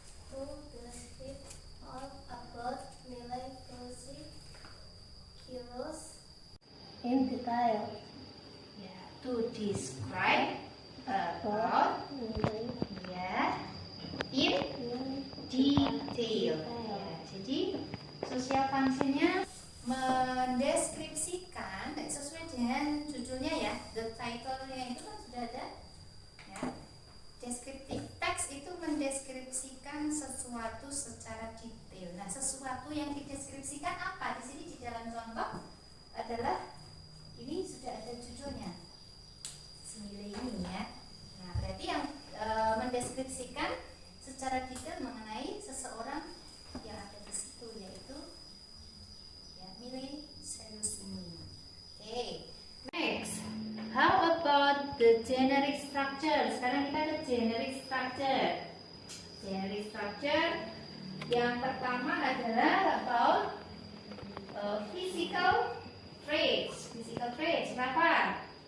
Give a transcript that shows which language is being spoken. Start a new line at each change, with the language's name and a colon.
English: To describe all about
Indonesian: nilai fungsi kiros
English: in detail. Ya, to describe about ya in detail.
Indonesian: Ya, jadi social function-nya mendeskripsikan sesuai dengan judulnya ya, the title-nya itu kan sudah ada ya. Descriptive text itu mendeskripsikan sesuatu secara detail. Nah, sesuatu yang dideskripsikan apa? Di sini di dalam contoh adalah ini sudah ada judulnya. Semile ini ya. Nah, berarti yang mendeskripsikan secara detail mengenai seseorang yang ada di situ, yaitu ya, Miley Cyrus ini.
English: Okay. Next, how about the generic structure?
Indonesian: Sekarang kita ada generic structure. Generic structure yang pertama adalah about physical traits. Physical traits berapa?